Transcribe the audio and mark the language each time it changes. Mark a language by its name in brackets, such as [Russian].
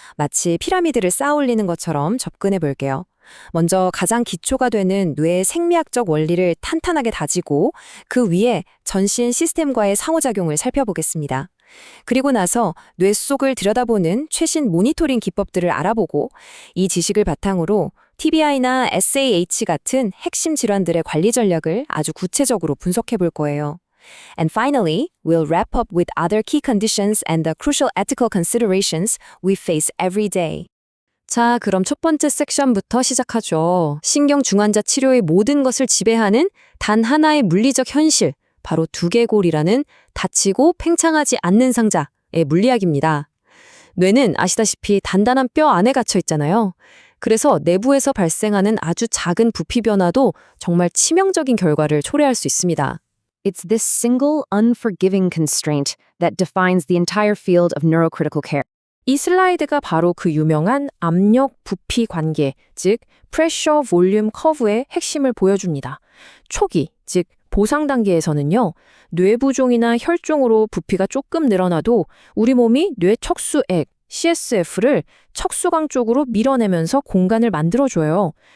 [Korean] 마치 피라미드를 쌓아 올리는 것처럼 접근해 볼게요. 먼저 가장 기초가 되는 뇌의 생리학적 원리를 탄탄하게 다지고 그 위에 전신 시스템과의 상호작용을 살펴보겠습니다. 그리고 나서 뇌 속을 들여다보는 최신 모니터링 기법들을 알아보고 이 지식을 바탕으로 TBI나 SAH 같은 핵심 질환들의 관리 전략을 아주 구체적으로 분석해 볼 거예요. [English] And finally, we'll wrap up with other key conditions and the crucial ethical considerations we face every day. [Korean] 자, 그럼 첫 번째 섹션부터 시작하죠. 신경 중환자 치료의 모든 것을 지배하는 단 하나의 물리적 현실, 바로 두개골이라는 닫히고 팽창하지 않는 상자의 물리학입니다. 뇌는 아시다시피 단단한 뼈 안에 갇혀 있잖아요. 그래서 내부에서 발생하는 아주 작은 부피 변화도 정말 치명적인 결과를 초래할 수 있습니다. [English] It's this single, unforgiving constraint that defines the entire field of neurocritical care. [Korean] 이 슬라이드가 바로 그 유명한 압력 부피 관계, 즉 pressure volume curve의 핵심을 보여줍니다. 초기, 즉 보상 단계에서는요, 뇌부종이나 혈종으로 부피가 조금 늘어나도 우리 몸이 뇌 척수액, CSF를 척수강 쪽으로 밀어내면서 공간을 만들어줘요.